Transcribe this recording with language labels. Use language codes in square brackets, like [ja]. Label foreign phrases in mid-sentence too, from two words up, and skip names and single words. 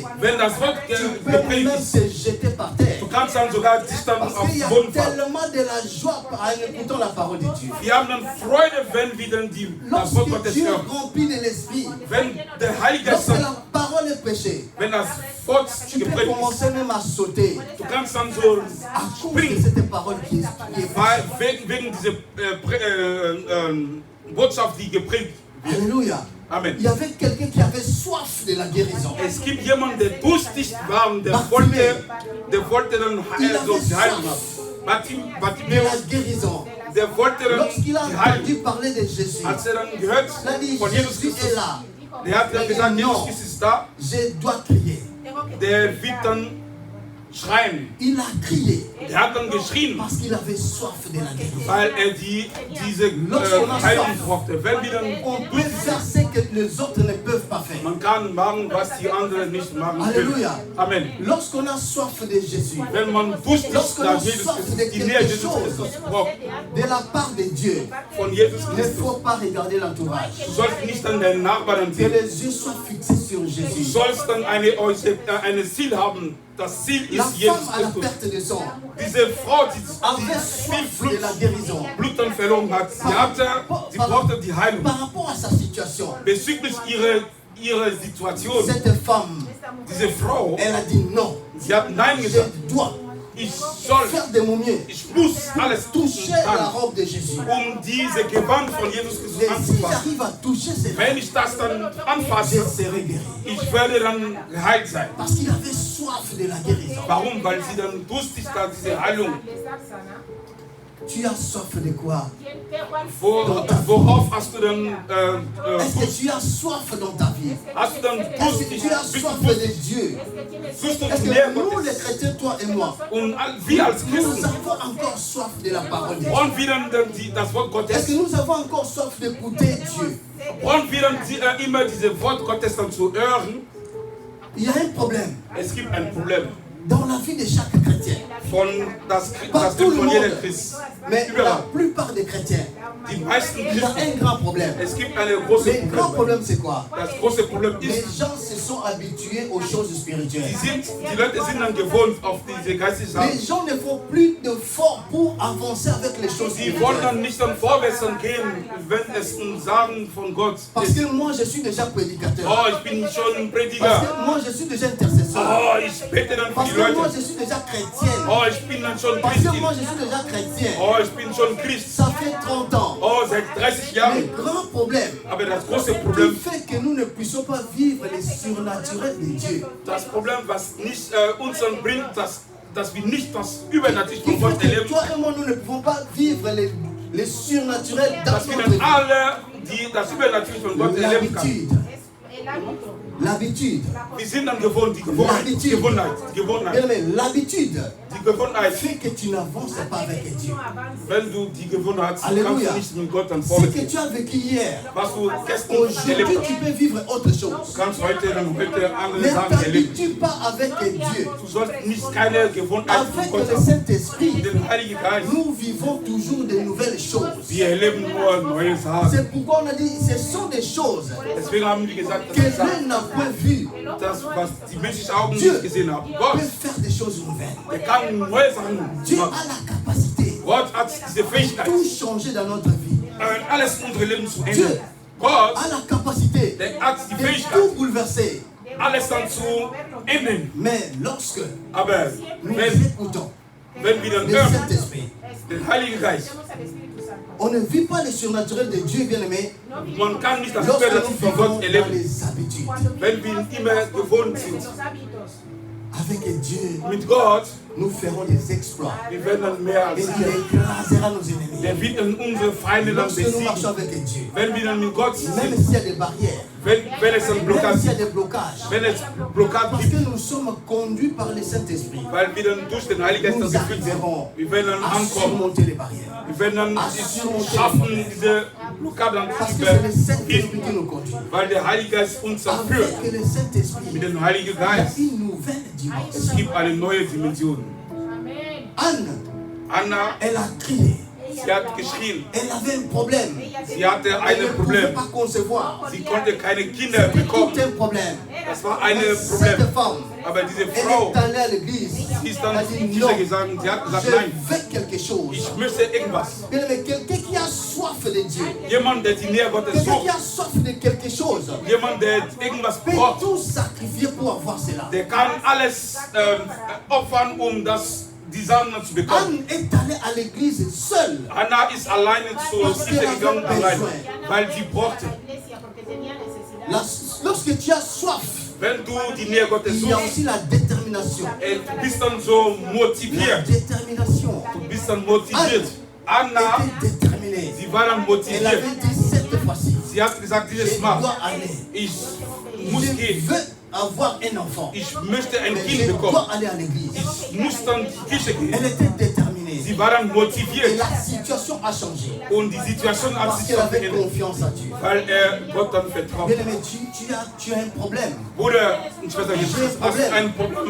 [de] wenn das Wort [fr] tu peux [de] gepredigt [fr] même [de] ist, [fr] se jeter par terre. [de] du kannst dann sogar dich dann [fr] Parce [de] auf [fr] qu'il y [de] den [fr] a [de] Boden fallen. [fr] tellement de la joie en écoutant la parole de Dieu. [de] Wir haben dann Freude, wenn wir dann das Wort [fr] Lorsque [de] Gottes [fr] Dieu [de] hören. [fr] remplit de l'esprit, [de] Wenn der Heilige Geist [fr] lorsque [de] dann, [fr] la parole est prêchée, [de] wenn das Wort [fr] tu peux [de] gepredigt ist, [fr] commencer même à sauter [de] du kannst dann so [fr] à cause de [de] springen, [fr] cette parole qui est [de] weil [fr] prêchée. [de] wegen dieser Botschaft, die gepredigt wird. [fr] Alléluia. Amen. Il y avait quelqu'un qui avait soif de la guérison. [de] Es gibt jemanden, der durstig war und der wollte dann so heilen haben. [fr] De [de] Bartimäus, [fr] la guérison. [de] der wollte dann [fr] Lorsqu'il a [de] die [fr] entendu [de] heilen. [fr] parler de Jésus, [de] Als dann gehört [fr] il a dit, [de] von Jesus [fr] Jésus est [de] Christus, [fr] là. [de] der hat dann gesagt, Jesus Christus ist da, [fr] Je dois crier. [de] der wird dann schreien. [fr] Il a crié [de] Er hat dann geschrien, [fr] parce qu'il avait soif de la guérison. [de] weil er diese Heilung brauchte. Wenn wir dann [fr] On peut faire ce que les autres ne peuvent pas faire. [de] man kann machen, was die anderen nicht machen können. [fr] Alléluia. Amen. Lorsqu'on a soif de Jésus, [de] Wenn man durstig [fr] Lorsqu'on [de] nach [fr] a [de] Jesus [fr] soif [de] Christus, [fr] de [de] die Nähe [fr] quelque [de] Jesus [fr] chose, [de] Christus braucht, [fr] de la part de Dieu, [de] von Jesus [fr] il ne [de] Christus, [fr] faut pas regarder l'entourage. [de] du sollst nicht an deinen Nachbarn [fr] Que [de] sehen. [fr] les yeux soient fixés sur [de] Du [fr] Jésus. [de] sollst dann eine Ziel haben. Das Ziel [fr] La [de] ist Jesus [fr] femme à la [de] Christus. [fr] perte de sang [de] Diese Frau, die [fr] avait [de] viel [fr] soif de la guérison. [de] Blut dann verloren hat, sie brauchte die Heilung. [fr] Par rapport à sa situation, [de] Bezüglich ihrer Situation, [fr] cette femme, [de] diese Frau, [fr] elle a dit non. [de] sie hat Nein [fr] Je [de] gesagt. [fr] dois [de] Ich soll, [fr] faire de mon mieux. [de] ich muss alles [fr] Toucher [de] tun, [fr] la robe de Jésus. [de] diese Gewand von Jesus Christus [fr] Et si [de] anzufassen. [fr] j'arrive à toucher ses [de] Wenn [fr] robes, [de] ich das dann [fr] je [de] anfasse, [fr] serai guéri. [de] ich werde dann geheilt sein. [fr] Parce qu'il avait soif de la guérison. [de] Warum? Weil sie dann durstig da diese Heilung. [fr] Tu as soif de quoi? [de] Worauf hast du dann [fr] Est-ce que tu as soif dans ta vie? [de] hast du dann [fr] Est-ce que [de] durstig? [fr] tu as [de] Bist du [fr] soif [de] durstig? [fr] de Dieu? [de] Suchst du [fr] Est-ce [de] die Nähe [fr] que nous, les [de] Gottes? [fr] chrétiens, toi et moi, [de] Und wir als [fr] nous [de] Christen [fr] avons encore soif de la parole de Dieu? [de] wollen wir dann das Wort [fr] Est-ce [de] Gottes, [fr] que nous avons encore soif d'écouter Dieu? [de] wollen wir dann immer diese Wort Gottes dann zu hören? [fr] Il y a un problème [de] Es gibt ein Problem [fr] dans la vie de chaque chrétien. [de] von das [fr] Pas tout le [de] von [fr] monde, [de] jeder Christ. [fr] mais la [de] Überall. [fr] plupart des chrétiens, [de] Die meisten [fr] il y a [de] Christen, [fr] un grand problème. [de] es gibt eine große [fr] Le grand [de] Problem. [fr] problème, c'est quoi? [de] Das große Problem [fr] Les [de] ist, [fr] gens se sont habitués aux choses spirituelles. [de] die Leute sind dann gewohnt auf diese geistlichen [fr] Les [de] Sachen. [fr] gens ne font plus d'efforts pour avancer avec les choses [de] Die wollen [fr] spirituelles. [de] dann nicht dann vorwärts dann gehen, wenn es um Sagen von Gott [fr] Parce [de] ist. [fr] que moi, je suis déjà prédicateur. [de] Oh, ich bin schon ein [fr] Parce [de] Prediger. [fr] que moi, je suis déjà intercesseur. [de] Oh, ich bete dann für [fr] Parce [de] die [fr] que moi, [de] Leute. [fr] je suis déjà chrétienne. [de] Oh, ich bin dann schon [fr] Parce que [de] Christin. [fr] moi, je suis déjà chrétien. [de] Oh, ich bin schon Christ. [fr] Ça fait 30 ans. [de] Oh, seit 30 [fr] Le [de] Jahren. [fr] grand problème [de] Aber das große [fr] qui [de] Problem, [fr] fait que nous ne puissions pas vivre les surnaturels de Dieu, [de] das Problem, was nicht uns dann bringt, dass wir nicht das Übernatürliche [fr] qui [de] von Gott [fr] fait que [de] erleben, [fr] toi et moi, nous ne pouvons pas vivre les surnaturels dans [de] dass wir [fr] notre [de] dann [fr] vie. [de] alle das Übernatürliche von Gott erleben können. [fr] L'habitude. [de] Wir sind dann gewohnt, die Gewohnheit. [fr] Bien aimé, l'habitude [de] Die Gewohnheit. [fr] fait que tu n'avances pas avec Dieu. [de] Wenn du die Gewohnheit hast, [fr] Alléluia. [de] kannst du nicht mit Gott dann [fr] Ce [de] vorwärts [fr] que [de] gehen. [fr] tu as vécu hier, [de] Was du gestern [fr] aujourd'hui, [de] erlebt [fr] tu [de] hast, [fr] peux vivre autre chose. [de] kannst heute andere [fr] Ne [de] Sachen erleben. [fr] t'habitue pas avec Dieu. [de] Du sollst nicht keine Gewohnheit von [fr] Avec [de] Gott [fr] le [de] haben. [fr] Saint-Esprit, [de] Den Heiligen Geist. [fr] nous vivons toujours de nouvelles choses. [de] Wir erleben nur neue Sachen. [fr] C'est pourquoi on a dit, ce sont des choses [de] Deswegen haben wir gesagt, [fr] que [de] das ist [fr] l'un n'a point vues. [de] das, was die menschlichen Augen [fr] Dieu [de] nicht gesehen haben. [fr] peut [de] Gott, [fr] faire des choses nouvelles. [de] der kann neue Sachen [fr] Dieu [de] machen. [fr] a la capacité [de] Gott hat diese [fr] de [de] Fähigkeit, [fr] tout changer dans notre vie. [de] alles in unserem Leben zu [fr] Dieu [de] ändern. Gott, [fr] a la capacité [de] der hat die [fr] de [de] Fähigkeit, [fr] tout bouleverser. [de] alles dann zu ändern. [fr] Mais lorsque [de] Aber [fr] nous [de] wenn [fr] écoutons [de] wir dann [fr] le [de] hören, [fr] Saint-Esprit, [de] den Heiligen Geist, [fr] on ne vit pas le surnaturel de Dieu, bien aimé, [de] man kann nicht das [fr] lorsque nous [de] Übernatürliche von [fr] vivons [de] Gott [fr] dans [de] erleben, [fr] les habitudes. [de] wenn wir immer gewohnt sind. [fr] Avec Dieu, [de] Mit Gott, [fr] nous ferons des exploits. [de] wir werden dann mehr [fr] Et [de] als [fr] il écrasera nos ennemis. [de] der wird dann unsere Feinde dann [fr] Lorsque nous marchons [de] besiegen. [fr] avec Dieu, [de] Wenn wir dann mit Gott [fr] même [de] sind, [fr] s'il y a des barrières, [de] wenn es dann [fr] même [de] Blockaden [fr] s'il y a [de] gibt, [fr] des blocages, [de] wenn es Blockaden [fr] parce [de] gibt, [fr] que nous sommes conduits par le Saint-Esprit, [de] weil wir dann durch den Heiligen Geist [fr] nous [de] dann gefüllt sind. [fr] arriverons [de] Wir werden dann [fr] à [de] ankommen. [fr] surmonter les barrières. [de] Wir werden dann es schaffen, diese Blockaden [fr] Parce [de] zu [fr] que c'est le Saint-Esprit [de] überwinden, [fr] qui nous conduit. [de] weil der Heilige Geist uns dann führt. [fr] Avec le Saint-Esprit, [de] Mit [fr] il [de] dem Heiligen [fr] y a [de] Geist. [fr] une nouvelle [de] Es [fr] dimension. [de] gibt eine neue Dimension. [fr] Anne, [de] Anna, [fr] elle a crié. [de] sie hat geschrien. [fr] Elle avait un problème. [de] Sie hatte [fr] Elle ne [de] ein [fr] pouvait [de] Problem. [fr] pas concevoir. [de] Sie konnte keine Kinder [fr] C'était [de] bekommen. [fr] tout un problème. [de] Das war ein [fr] Cette [de] Problem. [fr] femme, [de] Aber diese [fr] elle [de] Frau, [fr] est allée à l'église. [de] sie ist [fr] Elle [de] dann [fr] a [de] in [fr] dit [de] die [fr] non, [de] Kirche gegangen. Sie hat gesagt, [fr] je [de] nein, [fr] veux quelque chose. [de] ich möchte irgendwas. [fr] Bien aimé, quelqu'un qui a soif de Dieu, [de] Jemand, der die Nähe Gottes [fr] quelqu'un qui [de] sucht. [fr] a soif de quelque chose, [de] Jemand, der irgendwas [fr] peut [de] braucht. [fr] tout sacrifier pour avoir cela. [de] Der kann alles opfern, um die Sachen zu bekommen. [fr] Anne est allée à l'église seule. [de] Anna ist alleine zur Kirche gegangen, allein, weil sie brauchte. [fr] Lorsque tu as soif, [de] Wenn du die Nähe Gottes [fr] il y a [de] suchst, [fr] aussi la détermination. [de] du bist dann so [fr] La [de] motiviert. [fr] détermination. [de] Du bist dann motiviert. Anna, [fr] Elle était déterminée. [de] sie war dann [fr] Elle [de] motiviert. [fr] avait dit cette fois-ci, [de] Sie hat gesagt, [fr] je [de] dieses Mal, [fr] dois aller. [de] ich muss [fr] Je [de] gehen. [fr] veux avoir un enfant. [de] Ich möchte ein [fr] Mais [de] Kind [fr] je [de] bekommen. [fr] dois aller à l'église. [de] Ich muss dann in die Kirche gehen. [fr] Elle était déterminée. [de] Sie war dann [fr] Et [de] motiviert. [fr] la situation a changé. [de] Und die Situation hat [fr] Parce [de] sich [fr] qu'elle avait [de] verändert. [fr] confiance à Dieu. [de] Weil Gott dann vertraut. [fr] Bien aimé, tu as un problème. [de] Bruder und Schwester, hast ein Problem?